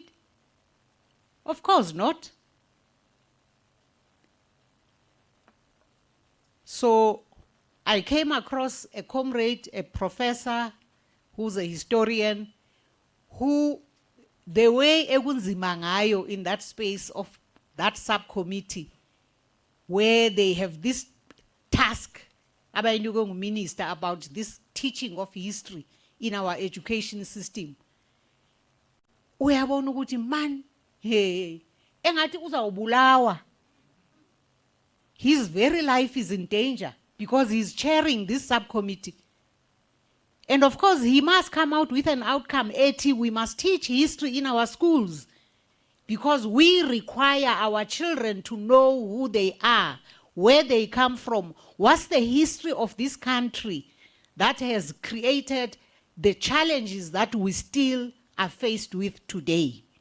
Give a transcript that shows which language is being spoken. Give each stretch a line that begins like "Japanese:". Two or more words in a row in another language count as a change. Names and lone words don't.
English: Of course not. So I came across a comrade, a professor, who's a historian, who the way
Zulu: ekunzima ngayo
English: in that space of that subcommittee, where they have this task, minister, about this teaching of history in our education system.
Zulu: Uyabona ukuthi man, hey, engathi uzawubulawa.
English: His very life is in danger because he's chairing this subcommittee. And of course, he must come out with an outcome. We must teach history in our schools because we require our children to know who they are, where they come from, what's the history of this country that has created the challenges that we still are faced with today.